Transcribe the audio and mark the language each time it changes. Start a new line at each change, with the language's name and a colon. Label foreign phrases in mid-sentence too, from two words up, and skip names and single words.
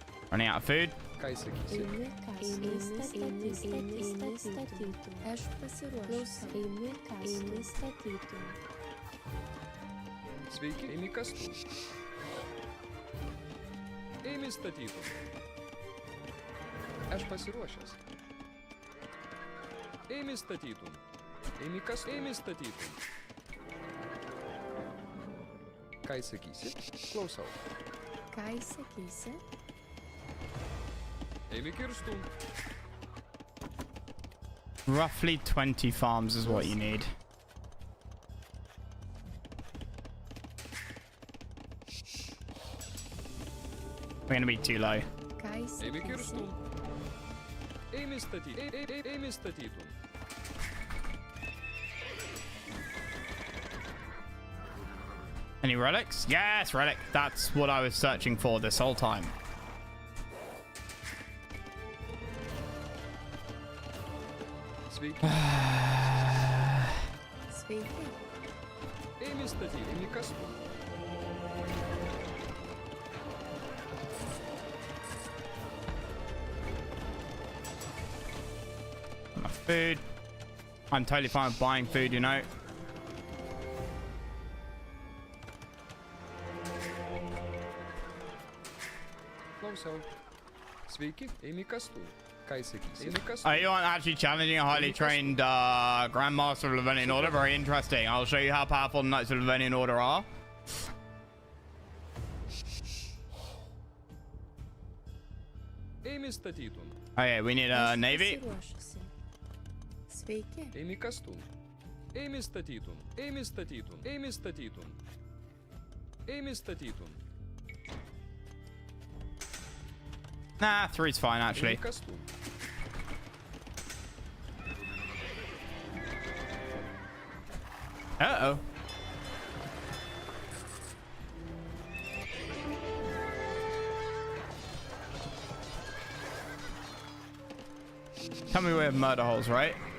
English: Running out of food.
Lithuanian: Ką jis sakys? Einu statytum. Aš pasiruošęs. Einu statytum. Sveiki, eimi kastum. Eimi statytum. Aš pasiruošęs. Eimi statytum. Eimi kastum. Eimi statytum. Ką jis sakysi? Klausau. Ką jis sakysi? Eimi kirstum.
English: Roughly 20 farms is what you need. We're gonna be too low.
Lithuanian: Ką jis Eimi sakysi? kirstum. Eimi statytum. Eimi statytum.
English: Any relics? Yes, relic. That's what I was searching for this whole time.
Lithuanian: Sveiki. Sveiki. Eimi statytum. Eimi kastum.
English: My food. I'm totally fine with buying food, you know.
Lithuanian: Klausau. Sveiki, eimi kastum. Ką jis sakys? Eimi kastum.
English: You aren't actually challenging a highly trained Grandmaster of Livonian Order. Very interesting. I'll show you how powerful the Knights of Livonian Order are.
Lithuanian: Eimi statytum.
English: Okay, we need a
Lithuanian: Aš
English: navy.
Lithuanian: pasiruošusi. Sveiki. Eimi kastum. Eimi statytum. Eimi statytum. Eimi statytum. Eimi statytum.
English: Nah, 3's fine actually.
Lithuanian: Eimi kastum. Uh-oh.
English: Tell me we have murder holes, right?